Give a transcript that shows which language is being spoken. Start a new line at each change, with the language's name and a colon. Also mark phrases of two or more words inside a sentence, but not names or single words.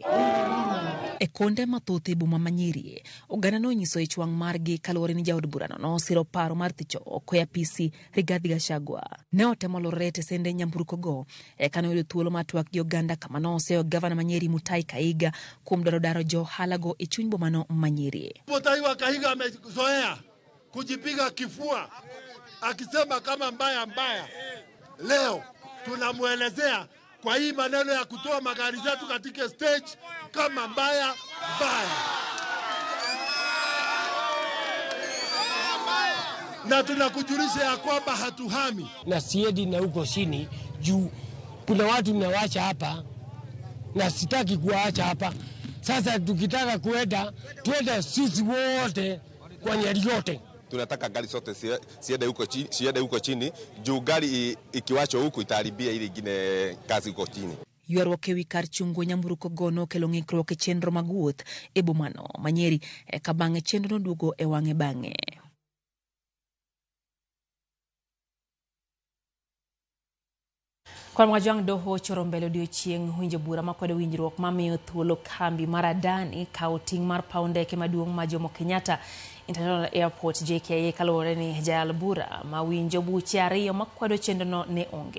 Luo (Kenya and Tanzania): E konde mathoth e boma Manyeri, oganda no nyiso ich wang' margi kaluwore ni jaod burano nosiro paro mar thicho oko e apisi Rigathi Gachagua. Ne otemo lorre e sende nyamburko go eka ne oyudo thuolo mar twak gi oganda kama noseyo gavana Manyeri Mutahi Kahiga kuom daro johala go e chuny boma no Manyeri.
Swahili: Mutahi wa Kahiga amezoea kujipiga kifua akisema kama mbaya. Leo tunamuelezea kwa hii maneno ya kutoa magari zetu katika stage kama mbaya. Na tunakujulisha ya kwamba hatuhami. Na siedi na huko chini juu kuna watu nawacha hapa na sitaki kuwaacha hapa. Sasa tukitaka kuenda, tuende sisi wote kwa Nyeri yote. Tunataka gari zote siende huko chini juu gari ikiwacho huko itaharibia ile ingine kazi huko chini.
Luo (Kenya and Tanzania): Ywaruok ewi kar chungo nyamburko gono kelo ng'ikruok e chenro mag wuoth e bomano Manyeri eka bang'e chenro noduogo e wang'e bang'e. Kwan wajang doho choro mbele odiochieng' winjo bura makwedo winjruok mamiyo thuolo kambi mar Adani kawo ting' mar paw ndeke maduong' ma Jomo Kenyatta International Airport JKIA kaluwore ni jayal bura ma winjo buche ariyo makwedo chenrono ne onge.